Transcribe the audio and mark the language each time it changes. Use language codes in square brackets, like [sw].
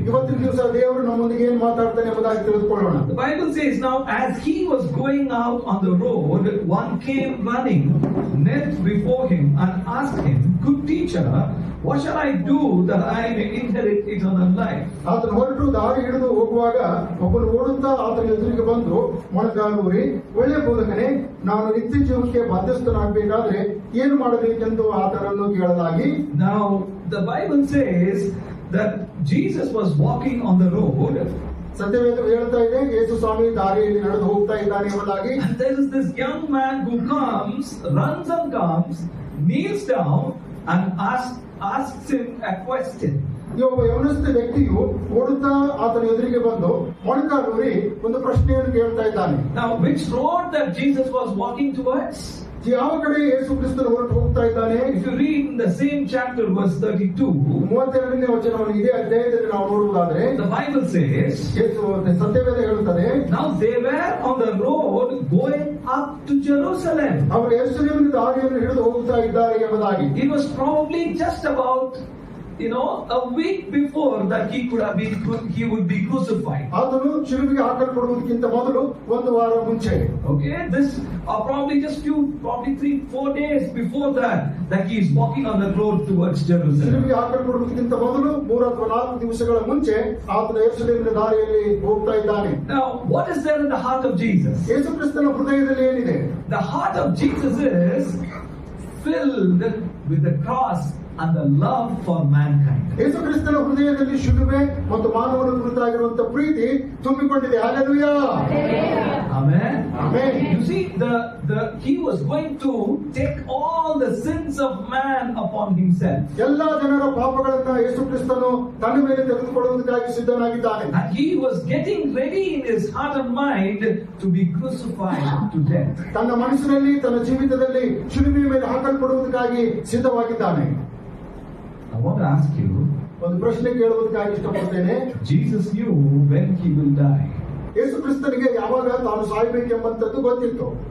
[kn] ಇವತ್ತಿನ ದಿವಸ ದೇವರು ನಮ್ಮೊಂದಿಗೆ ಏನು ಮಾತಾಡ್ತಾನೆ ಎಂಬುದಾಗಿ ತಿಳಿದುಕೊಳ್ಳೋಣ. [en] The Bible says, now as he was going out on the road, one came running, knelt before him and asked him, "Good teacher, what shall I do that I may inherit eternal life?" [kn] ಆತನು ಹೊರಟು ದಾರಿ ಹಿಡಿದು ಹೋಗುವಾಗ ಒಬ್ಬನು ಓಡುತ್ತಾ ಆತನ ಎದುರಿಗೆ ಬಂದು ಮೊಣಕಾಲೂರಿ, "ಒಳ್ಳೆಯ ಬೋಧಕನೇ, ನಾನು ನಿತ್ಯ ಜೀವಕ್ಕೆ ಬಾಧ್ಯಸ್ಥನಾಗಬೇಕಾದ್ರೆ ಏನು ಮಾಡಬೇಕೆಂದು ಆತನನ್ನು ಕೇಳಲಾಗಿ. [en] Now the Bible says that Jesus was walking on the road, [kn] ಸತ್ಯವೇದ ಹೇಳ್ತಾ ಇದೆ ಯೇಸು ಸ್ವಾಮಿ ದಾರಿಯಲ್ಲಿ ನಡೆದು ಹೋಗ್ತಾ ಇದ್ದಾನೆ ಎಂಬುದಾಗಿ. [en] and there is this young man who runs and comes, kneels down and asks him a question. [kn] ಈ ಒಬ್ಬ ಯವನಸ್ಥ ವ್ಯಕ್ತಿಯು ಓಡುತ್ತಾ ಆತನ ಎದುರಿಗೆ ಬಂದು ಮೊಣಕಾಲೂರಿ ಒಂದು ಪ್ರಶ್ನೆಯನ್ನು ಕೇಳ್ತಾ ಇದ್ದಾನೆ. [en] Now, which road that Jesus was walking towards? [kn] ಯಾವ ಕಡೆ ಯೇಸು ಕ್ರಿಸ್ತನು ಹೊರಟು ಹೋಗ್ತಾ ಇದ್ದಾನೆ? [en] If you read in the same chapter, verse 32, [kn] 32ನೇ ವಚನವನ್ನು ಇದೇ ಅಧ್ಯಾಯದಲ್ಲಿ ನಾವು ನೋಡುವುದಾದ್ರೆ, [en] the Bible says, [kn] ಸತ್ಯವೇದ ಹೇಳುತ್ತದೆ, [en] now they were on the road going up to Jerusalem. [kn] ಅವರು ಯೆರೂಸಲೇಮಿನ ದಾರಿಯನ್ನು ಹಿಡಿದು ಹೋಗ್ತಾ ಇದ್ದಾರೆ ಎಂಬುದಾಗಿ. [en] It was probably just about a week before that he would be crucified. [kn] ಆತನು ಶಿಲುಬೆಗೆ ಹಾಕಲ್ಪಡುವುದಕ್ಕಿಂತ ಮೊದಲು ಒಂದು ವಾರ ಮುಂಚೆ. [en] Okay, this probably 3-4 days before that he is walking on the road towards Jerusalem. [kn] ಶಿಲುಬೆಗೆ ಹಾಕಲ್ಪಡುವುದಕ್ಕಿಂತ ಮೊದಲು 3 ಅಥವಾ 4 ದಿವಸಗಳ ಮುಂಚೆ ಆತನು ಯೆರೂಸಲೇಮಿನ ದಾರಿಯಲ್ಲಿ ಹೋಗ್ತಾ ಇದ್ದಾನೆ. [en] Now, what is there in the heart of Jesus? [kn] ಯೇಸು ಕ್ರಿಸ್ತನ ಹೃದಯದಲ್ಲಿ ಏನಿದೆ? [en] The heart of Jesus is filled with the cross and the love for mankind. [kn] ಯೇಸು ಕ್ರಿಸ್ತನ ಹೃದಯದಲ್ಲಿ ಶಿಲುಬೆ ಮತ್ತು ಮಾನವನ ಕುರಿತಾಗಿರುವಂತಹ ಪ್ರೀತಿ ತುಂಬಿಕೊಂಡಿದೆ. Hallelujah. [en] Amen. Amen. You see, he was going to take all the sins of man upon himself. [kn] ಎಲ್ಲಾ ಜನರ ಪಾಪಗಳನ್ನ ಯೇಸು ಕ್ರಿಸ್ತನು ತನ್ನ ಮೇಲೆ ತೆಗೆದುಕೊಳ್ಳುವುದಕ್ಕಾಗಿ ಸಿದ್ಧನಾಗಿದ್ದಾನೆ. [en] And he was getting ready in his heart and mind to be crucified to death. [kn] ತನ್ನ ಮನಸ್ಸಿನಲ್ಲಿ ತನ್ನ ಜೀವಿತದಲ್ಲಿ ಶಿಲುಬೆಯ ಮೇಲೆ ಹಾಕಲ್ಪಡುವುದಕ್ಕಾಗಿ ಸಿದ್ಧವಾಗಿದ್ದಾನೆ. [en] I want to ask you, [kn] ಒಂದು ಪ್ರಶ್ನೆ ಕೇಳುವುದಕ್ಕಾಗಿ ಇಷ್ಟಪಡ್ತೇನೆ. [en] Jesus knew when he will die. [kn] ಯೇಸು ಕ್ರಿಸ್ತನಿಗೆ ಯಾವಾಗ ತಾನು ಸಾಯಬೇಕೆಂಬಂತದ್ದು ಗೊತ್ತಿತ್ತು.